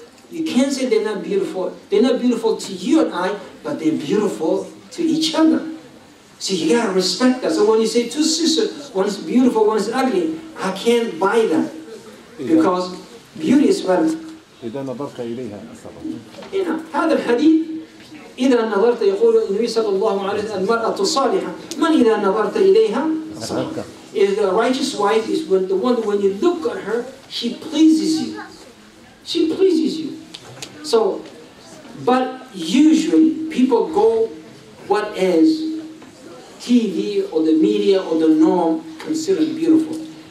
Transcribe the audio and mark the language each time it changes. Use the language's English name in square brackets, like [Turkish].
[English] You can't say they're not beautiful. They're not beautiful to you and I, but they're beautiful to each other. So you gotta respect that. So when you say two sisters, one is beautiful, one is ugly, I can't buy that. Because beauty is relative. [Arabic] إذا نظرت إليها أصلا. هنا هذا الحديث إذا نظرت يقول النبي صلى الله عليه وسلم المرأة صالحة من إذا نظرت إليها صالحة. [English] Is the righteous wife is when the one when you look at her, she pleases you. She pleases you. So, but usually people go what is TV or the media or the norm considered beautiful.